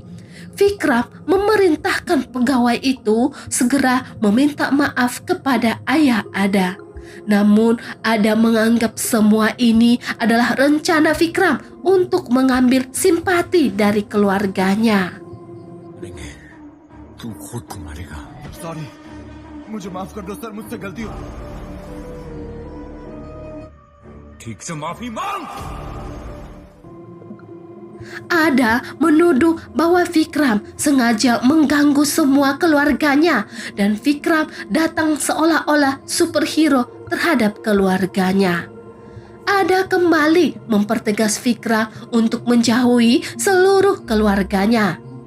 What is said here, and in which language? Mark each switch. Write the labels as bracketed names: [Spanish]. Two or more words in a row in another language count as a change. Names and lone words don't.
[Indonesian] Vikram memerintahkan pegawai itu segera meminta maaf kepada ayah Ada. Namun Ada menganggap semua ini adalah rencana Vikram untuk mengambil simpati dari keluarganya. [Hindi] तू खुद को मारेगा। सॉरी, मुझे माफ कर दो सर, मुझसे गलती हो। ठीक से माफी मांग। [Indonesian] Ada menuduh bahwa Vikram sengaja mengganggu semua keluarganya dan Vikram datang seolah-olah superhero terhadap keluarganya. Ada kembali mempertegas Vikram untuk menjauhi seluruh keluarganya.